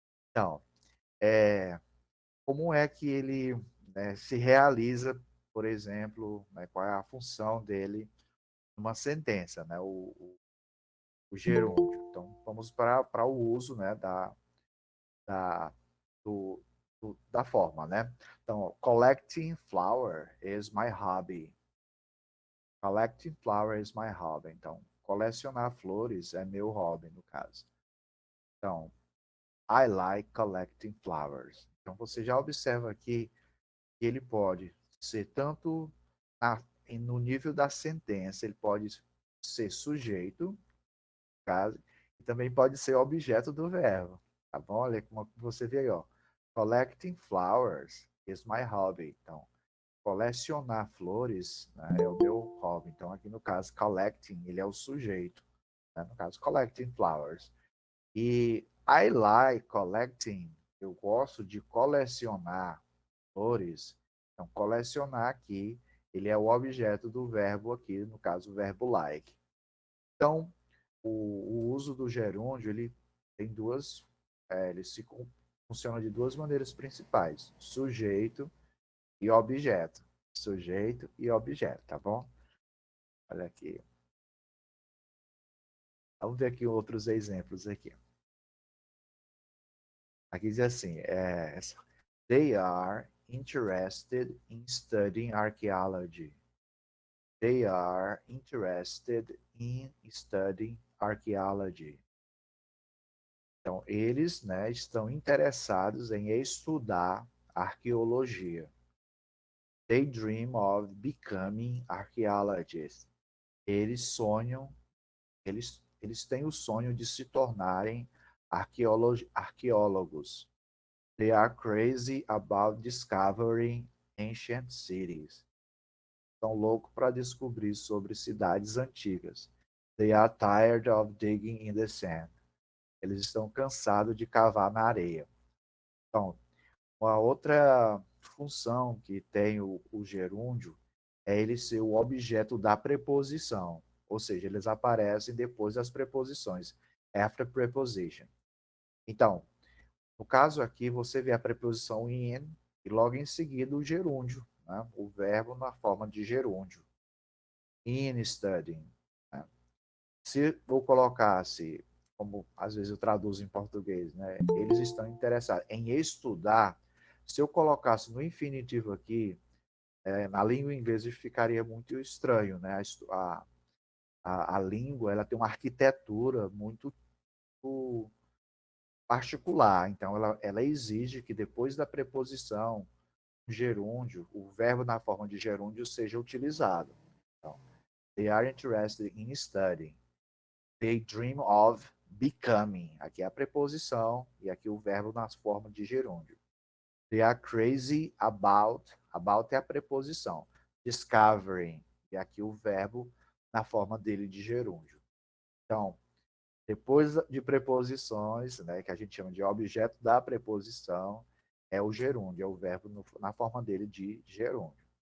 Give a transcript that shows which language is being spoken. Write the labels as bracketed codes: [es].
[pt] Então, como é que ele, né, se realiza, por exemplo, né, qual é a função dele numa sentença, né, o gerúndio. Então, vamos para o uso, né, da, do, da forma. Né? Então, [en] collecting flower is my hobby. Collecting flower is my hobby. [pt] Então, colecionar flores é meu hobby, no caso. Então, [en] I like collecting flowers. [pt] Então, você já observa aqui que ele pode ser tanto no nível da sentença, ele pode ser sujeito, caso, e também pode ser objeto do verbo. Tá bom? Olha como você vê aí, ó. [en] Collecting flowers is my hobby. [pt] Então, colecionar flores, né, é o meu hobby. Então, aqui no caso, collecting, ele é o sujeito. Né? No caso, [en] collecting flowers. [pt] E [en] I like collecting, [pt] eu gosto de colecionar flores. Então, colecionar aqui, ele é o objeto do verbo aqui, no caso, o verbo like. Então, o uso do gerúndio, ele tem ele funciona de duas maneiras principais: sujeito e objeto. Sujeito e objeto, tá bom? Olha aqui. Vamos ver aqui outros exemplos aqui. Aqui diz assim, [en] they are interested in studying archaeology. They are interested in studying archaeology. [pt] Então, eles, né, estão interessados em estudar arqueologia. [en] They dream of becoming archaeologists. [pt] Eles sonham, eles têm o sonho de se tornarem arqueólogos. [en] They are crazy about discovering ancient cities. [pt] Estão loucos para descobrir sobre cidades antigas. [en] They are tired of digging in the sand. [pt] Eles estão cansados de cavar na areia. Então, uma outra função que tem o gerúndio é ele ser o objeto da preposição, ou seja, eles aparecem depois das preposições, [en] after preposition. [pt] Então, no caso aqui, você vê a preposição in e logo em seguida o gerúndio, né? O verbo na forma de gerúndio. [en] In studying. [pt] Né? Se eu colocasse, como às vezes eu traduzo em português, né? Eles estão interessados em estudar. Se eu colocasse no infinitivo aqui, na língua inglesa ficaria muito estranho, né? A língua ela tem uma arquitetura muito particular, então ela exige que depois da preposição, gerúndio, o verbo na forma de gerúndio seja utilizado. Então, [en] they are interested in studying. They dream of becoming. [pt] Aqui é a preposição e aqui o verbo na forma de gerúndio. [en] They are crazy about. About [pt] é a preposição. [en] Discovering. [pt] E aqui o verbo na forma dele de gerúndio. Então, depois de preposições, né, que a gente chama de objeto da preposição, é o gerúndio, é o verbo na forma dele de gerúndio.